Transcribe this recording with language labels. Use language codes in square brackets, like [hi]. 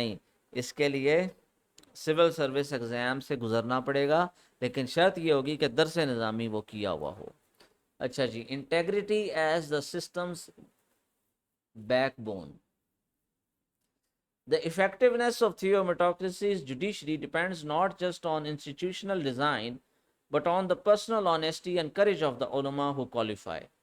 [ur] نہیں، اس کے لیے سول سروس ایگزام سے گزرنا پڑے گا، لیکن شرط یہ ہوگی کہ درس نظامی وہ کیا ہوا ہو. [en] اچھا جی، integrity is the system's backbone. The effectiveness of theometocracy's judiciary depends not just on institutional design, but on the personal honesty and courage of the ulama who qualify.